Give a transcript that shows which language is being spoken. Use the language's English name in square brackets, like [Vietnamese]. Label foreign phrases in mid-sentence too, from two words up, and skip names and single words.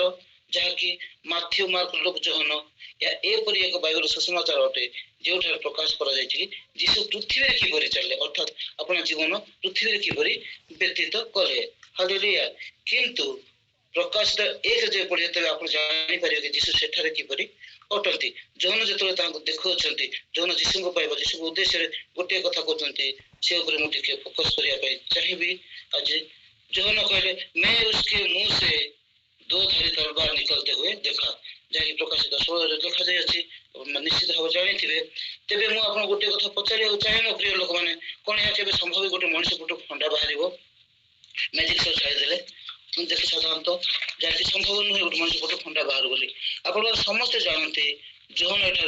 [Odia] ଯାହାକି ମାଥ୍ୟୁ ମାର୍କ ଲୁକ୍ ଯୋହନ ଏହା ଏପରି ଏକ ବାଇବେଲ ସୁସମାଚାର ଅଟେ ଯେଉଁଠାରେ ପ୍ରକାଶ କରାଯାଇଛି କି ଯୀଶୁ ପୃଥିବୀରେ କିପରି ଚାଲିଲେ ଅର୍ଥାତ୍ ଆପଣ ଜୀବନ ପୃଥିବୀରେ କିପରି ବ୍ୟତୀତ କଲେ ହାଲେଲୁୟା କିନ୍ତୁ ପ୍ରକାଶିତ 1 ଯେ ପଢିବେ ତେବେ ଆପଣ ଜାଣିପାରିବେ କି ଯୀଶୁ ସେଠାରେ କିପରି ଅଟନ୍ତି ଯୋହନ ଯେତେବେଳେ ତାଙ୍କୁ ଦେଖୁଅଛନ୍ତି ଯୋହନ ଯୀଶୁଙ୍କ ପାଇବା ଯୀଶୁଙ୍କ ଉଦ୍ଦେଶ୍ୟରେ ଗୋଟିଏ କଥା କହୁଛନ୍ତି ସେ ଉପରେ ମୁଁ ଟିକେ ଫୋକସ କରିବା ପାଇଁ ଚାହିଁବି ଆଜି ଯୋହନ କହିଲେ [Hindi] मैं उसके मुंह से 2 धारी तलवार निकलते हुए देखा [Odia] ଯାହାକି ପ୍ରକାଶିତ 16ରେ ଲେଖାଯାଇଅଛି ନିଶ୍ଚିତ ଭାବରେ ଜାଣିଥିବେ ତେବେ ମୁଁ ଆପଣଙ୍କୁ ଗୋଟିଏ କଥା ପଚାରିବାକୁ ଚାହେଁ ମୋ ପ୍ରିୟ ଲୋକମାନେ କଣ ଏହା କେବେ ସମ୍ଭବ ଗୋଟେ ମଣିଷ ପଟୁ ଖଣ୍ଡା ବାହାରିବ ମ୍ୟାଜିକ ସହ ଛାଡ଼ିଦେଲେ ଦେଖି ସାଧାରଣତଃ ଯାହାକି ସମ୍ଭବ ନୁହେଁ ଗୋଟେ ମଣିଷ ପଟୁ ଖଣ୍ଡା ବାହାରୁ ବୋଲି ଆପଣ ସମସ୍ତେ ଜାଣନ୍ତି ଯୋହନ ଏଠାରେ